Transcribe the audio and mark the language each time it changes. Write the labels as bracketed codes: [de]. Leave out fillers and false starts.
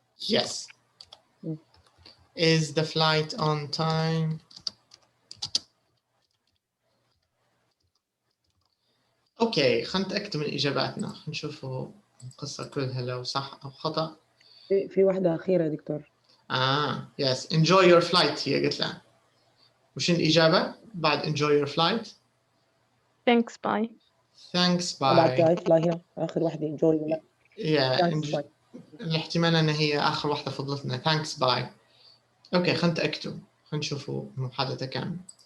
[en] Yes. Is the flight on time? [ar] اوكي خلينا نتأكد من إجاباتنا. خلينا نشوفوا القصة كلها لو صح أو خطأ. في واحدة أخيرة دكتور. [en] Yes. Enjoy your flight [ar] هي قلت لها. وش الإجابة بعد [en] enjoy your flight؟ Thanks, bye. Thanks, bye. [ar] بعد fly هنا آخر واحدة enjoy. [en] Yeah. [ar] الاحتمال أن هي آخر واحدة فضلتنا. [en] Thanks, bye. [ar] أوكي خلينا نتأكدوا. خلينا نشوفوا المحادثة كاملة.